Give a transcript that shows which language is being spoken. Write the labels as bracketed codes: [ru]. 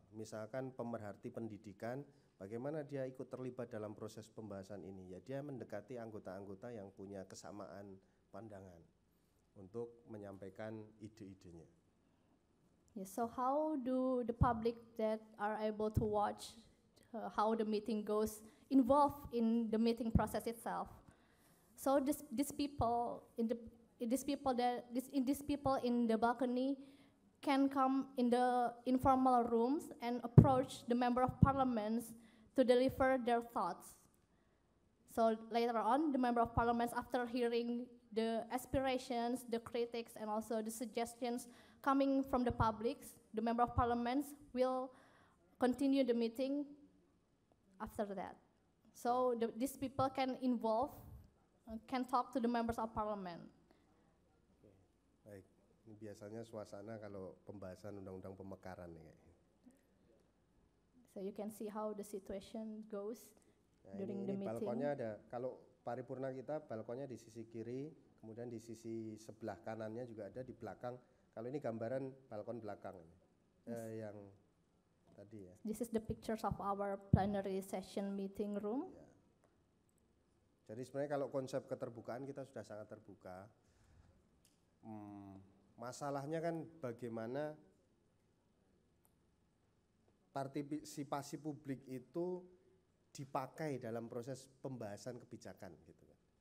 [id] Misalkan pemerhati pendidikan, bagaimana dia ikut terlibat dalam proses pembahasan ini? Ya dia mendekati anggota-anggota yang punya kesamaan pandangan untuk menyampaikan ide-idenya. [en] Yeah, so how do the public that are able to watch how the meeting goes involved in the meeting process itself? So these people in the balcony can come in the informal rooms and approach the member of parliaments to deliver their thoughts. So later on, the member of parliaments, after hearing the aspirations, the critics, and also the suggestions coming from the public, the member of parliaments will continue the meeting after that. So these people can can talk to the members of parliament. [id] Baik, ini biasanya suasana kalau pembahasan undang-undang pemekaran nih. [en] So you can see how the situation goes during the ini meeting. [id] Balkonnya ada, kalau paripurna kita balkonnya di sisi kiri, kemudian di sisi sebelah kanannya juga ada di belakang. Kalau ini gambaran balkon belakang yang tadi ya. [en] This is the pictures of our plenary session meeting room. Ya. [id] Jadi sebenarnya kalau konsep keterbukaan kita sudah sangat terbuka. Masalahnya kan bagaimana partisipasi publik itu dipakai dalam proses pembahasan kebijakan gitu kan.